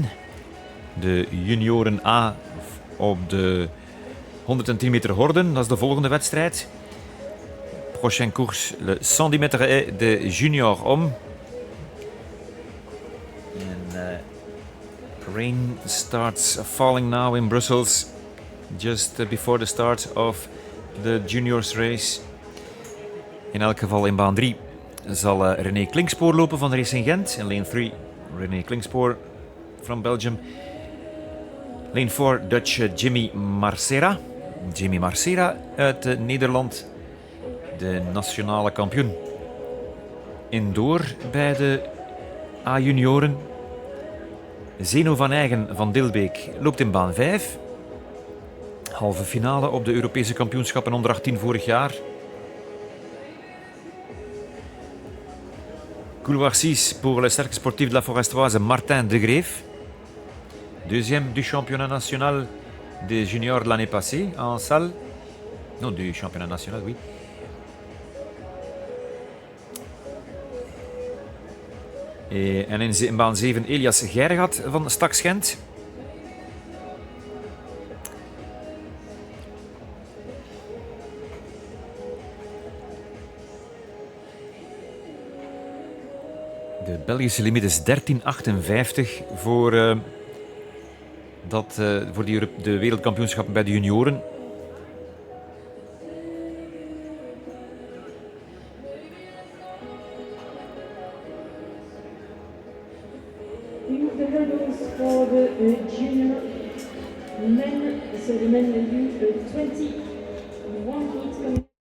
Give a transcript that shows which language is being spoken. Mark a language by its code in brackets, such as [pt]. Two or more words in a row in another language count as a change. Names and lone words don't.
[nl] De junioren A op de 110 meter horden, dat is de volgende wedstrijd. [fr] Prochaine course, le 110 meter est de junior homme. [en] And rain starts falling now in Brussels, just before the start of the juniors race. [nl] In elk geval in baan 3 zal René Klinkspoor lopen van Racing Gent. [en] In lane 3, René Klinkspoor from Belgium. Lane 4, Dutch Jimmy Marcera. [nl] Jimmy Marcera uit Nederland. De nationale kampioen. Indoor bij de A-junioren. Zeno van Eigen van Dilbeek loopt in baan 5. Halve finale op de Europese kampioenschappen onder 18 vorig jaar. [fr] Couloir 6 pour le cercle sportif de la Forestoise, Martin de Greef. Deuxième du championnat national des juniors de l'année passée en salle. Non, du championnat national, oui. [nl] En in baan 7 Elias Gergat van Stax Gent. De Belgische limiet is 13,58 voor, voor de wereldkampioenschappen bij de junioren. [en] The hurdles for the junior men, so the men will do 21 heats.